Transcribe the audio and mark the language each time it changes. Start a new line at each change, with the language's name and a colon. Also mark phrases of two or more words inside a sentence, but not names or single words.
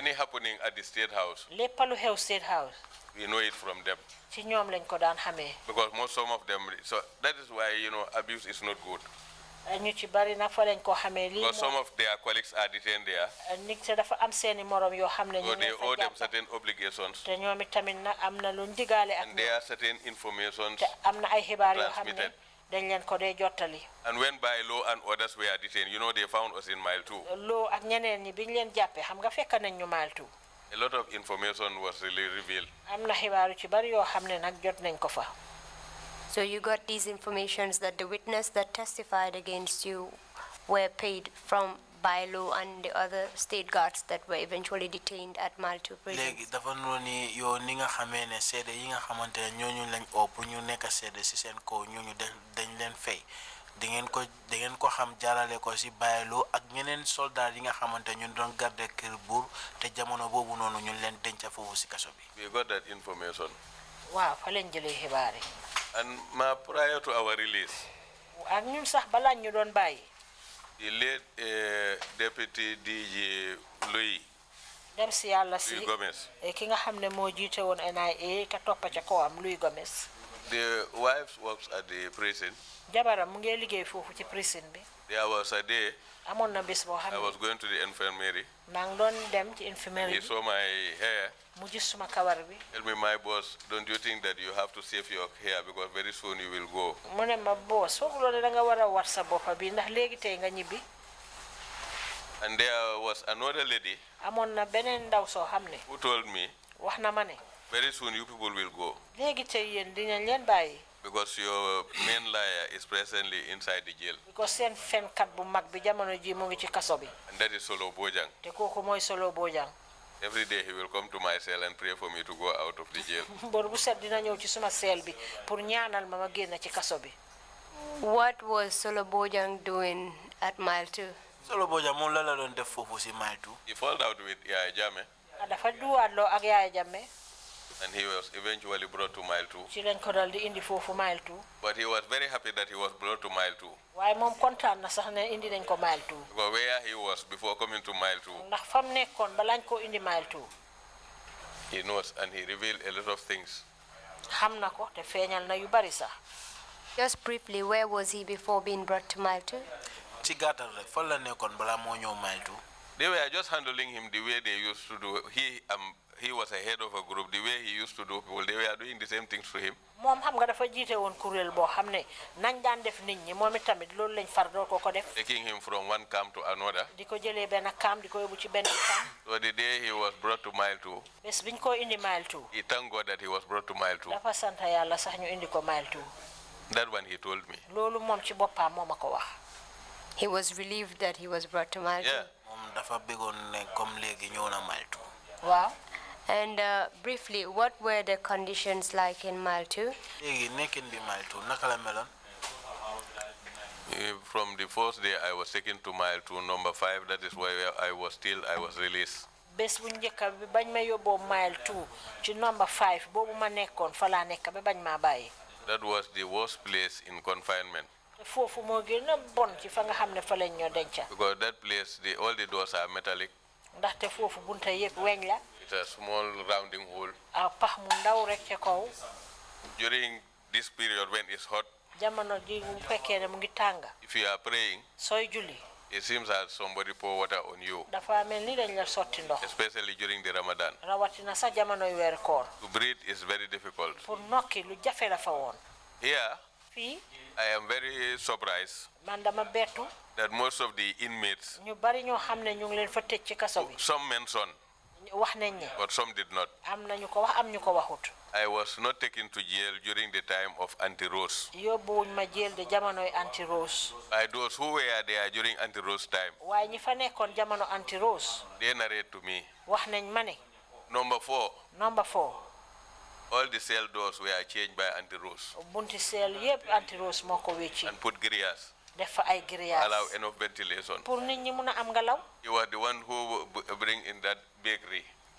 English: Any happening at the State House,
Wolof: lépp lu xew State House.
English: we know it from them.
Wolof: ci ñoom lañ ko daan xamee.
English: Because some of them, so that is why, abuse is not good.
Wolof: ñu ci bari nag fa lañ ko xamee. lii
English: Because some of their colleagues are detained there.
Wolof: nit te dafa am seeni morom yoo xam ne
English: So
Wolof: ñu
English: they
Wolof: ngi
English: owe
Wolof: fa
English: them
Wolof: jàpp.
English: certain obligations.
Wolof: te ñoom it tamit nag am na luñ digaale ak
English: And there are certain informations.
Wolof: te am na ay xibaar yoo xam ne
English: transmitted.
Wolof: dañ leen ko dee jottali.
English: And when by law and others were detained, they found us in Mile 2.
Wolof: loo ak ñeneen ñi biñ leen jàppee xam nga fekk nañ ñu Mile 2.
English: A lot of information was really revealed.
Wolof: am na xibaar yu ci bari yoo xam ne nag jot nañ ko fa.
English: So you got these informations that the witness that testified against you were paid from Bailo and the other state guards that were eventually detained at Mile 2 prison.
Wolof: léegi dafa noonu ni yow ni nga xamee ne seede yi nga xamante ne ñooñu lañ oo pour ñu nekk seede si seen kaw ñooñu dañ leen fay da ngeen ko xam jaarale ko si Bailo ak ñeneen soldat yi nga xamante ñu doon garde kër buur te jamono boobu noonu ñu leen denca foofu si kaso bi.
English: We got that information.
Wolof: waaw fa lañ jëlee xibaar yi.
English: And prior to our release,
Wolof: ak ñun sax balaa ñu doon bàyyi.
English: the late Deputy DG Louis
Wolof: dem si yàlla si
English: Gomez,
Wolof: ki nga xam ne moo jiite woon NIA ka toppa ca kawam Louis Gomez.
English: the wife works at the prison.
Wolof: jabaram mu ngi liggéey foofu ci prison bi.
English: There was a day
Wolof: amoon na bés boo xam
English: I
Wolof: ne
English: was going to the infirmary.
Wolof: maa ngi doon dem ci infirmerie
English: He
Wolof: bi
English: saw my hair.
Wolof: mu gis suma kawar bi.
English: Tell me, my boss, don't you think that you have to save your hair because very soon you will go?
Wolof: mu ne ma boos foofu loolu da nga war a war sa boppa bi ndax léegi tey nga ñibbi.
English: And there was another lady
Wolof: amoon na beneen ndaw soo xam ne
English: who told me,
Wolof: wax na ma ne
English: very soon you people will go
Wolof: léegi tey yéen dinañ leen bàyyi.
English: because your main liar is presently inside the jail.
Wolof: because seen fenkat bu mag bi jamono ji mu ngi ci kaso bi.
English: And that is Solo Bojang.
Wolof: te kooku mooy Solo Bojang.
English: Every day he will come to my cell and pray for me to go out of the jail.
Wolof: bor bu set dina ñëw ci suma seel bi pour ñaanal ma ma génn ci kaso bi.
English: What was Solo Bojang doing at Mile 2?
Wolof: Solo Bojang moom la doon def foofu si Mile 2.
English: He fell out with Yaya Jame
Wolof: dafa duwaatloo ak Yaaya Jammeh.
English: and he was eventually brought to Mile 2.
Wolof: ci lañ ko dal di indi foofu Mile 2.
English: But he was very happy that he was brought to Mile 2.
Wolof: waaye moom kontaan na sax ne indi nañ ko Mile 2.
English: Because where he was before coming to Mile 2,
Wolof: ndax fam nekkoon balaañ ko indi Mile 2.
English: he knows and he revealed a lot of things.
Wolof: xam na ko te feeñal na yu bari sax.
English: Just briefly, where was he before being brought to Mile 2?
Wolof: ci gàttal rek fan la nekkoon balaa moo ñëw Mile 2.
English: They were just handling him the way they used to do. He was a head of a group. The way he used to do people, they were doing the same things to him.
Wolof: moom xam nga dafa jiite woon kuréel boo xam ne nañ daan def nit ñi moom itamit loolu lañ far doo ko def.
English: Taking him from one camp to another.
Wolof: di ko jëlee benn camp di ko yóbbu ci benn camp.
English: So the day he was brought to Mile 2,
Wolof: bés biñ ko indi Mile 2.
English: he thanked God that he was brought to Mile 2.
Wolof: dafa sant yàlla sax ñu indi ko Mile 2.
English: That one he told me.
Wolof: loolu moom ci boppam moo ma ko wax.
English: He was relieved that he was brought to Mile 2. Yeah.
Wolof: moom dafa bëggoon ne comme léegi ñëw na Mile 2. waaw.
English: And briefly, what were the conditions like in Mile 2?
Wolof: léegi nekkin bi Mile 2 naka la meloon.
English: From the first day I was taken to Mile 2, number 5, that is where I was released.
Wolof: bés bu njëkk bi bañ ma yóbboo Mile 2 ci number 5 boobu ma nekkoon fa laa nekk ba bañ maa bàyyi.
English: That was the worst place in confinement.
Wolof: te foofu moo gën a bon ci fa nga xam ne fa lañ ñoo denca.
English: Because that place, all the doors are metallic.
Wolof: ndaxte foofu bunta yëpp weñ la.
English: It's a small rounding hole.
Wolof: pax mu ndaw rek ca kaw.
English: During this period when it's hot,
Wolof: jamono ji mu fekkee ne mu ngi tànga
English: if you are praying,
Wolof: sooy julli
English: it seems as somebody pour water on you,
Wolof: dafa mel ni dañ la sotti ndox
English: especially during the Ramadan.
Wolof: rawatina sax jamonoy weeru koor
English: To breathe is very difficult.
Wolof: pour nokki lu jafe la fa woon
English: Here,
Wolof: fii
English: I am very surprised
Wolof: man dama bettu
English: that most of the inmates,
Wolof: ñu bari ñoo xam ne ñu ngi leen fa tëj ci kaso bi
English: some mentioned,
Wolof: wax nañ ne
English: but some did not.
Wolof: am na ñu ko wax am ñu ko waxut
English: I was not taken to jail during the time of anti-Rose.
Wolof: yóbbuwuñ ma jël de jamonoy anti rose
English: By those who were there during anti-Rose time,
Wolof: waaye ñi fa nekkoon jamono anti rose
English: they narrate to me.
Wolof: wax nañ ma ne
English: Number 4, number 4 all the cell doors were changed by anti-Rose
Wolof: bunti seel yépp anti rose moo ko wécci
English: and put grillage,
Wolof: def fa ay
English: allow
Wolof: grillage
English: enough ventilation.
Wolof: pour nit ñi mun a am ngelaw
English: You were the one who bring in that bakery to